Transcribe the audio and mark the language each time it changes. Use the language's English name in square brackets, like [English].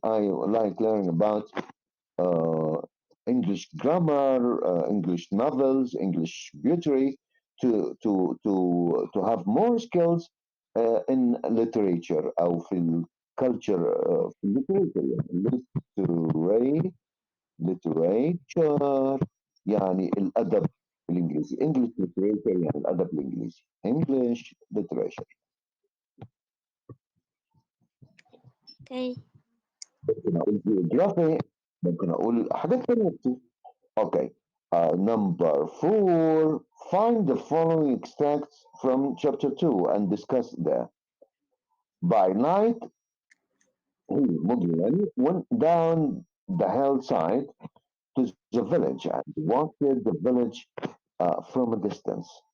[English] I like learning about uh, English grammar, English novels, English poetry, to have more skills in literature [Arabic] أو في الكالتشر في الليتريتشر يعني [English] literature [Arabic] يعني الأدب بالإنجليزي [English] English literature [Arabic] يعني الأدب الإنجليزي [English] English literature. Okay. [Arabic] ممكن أقول geography، ممكن أقول حاجات تانية كتير. Okay. [English] Number four, find the following extracts from chapter two and discuss there. By night, he, Mowgli, went down the hillside to the village and watched the village from a distance.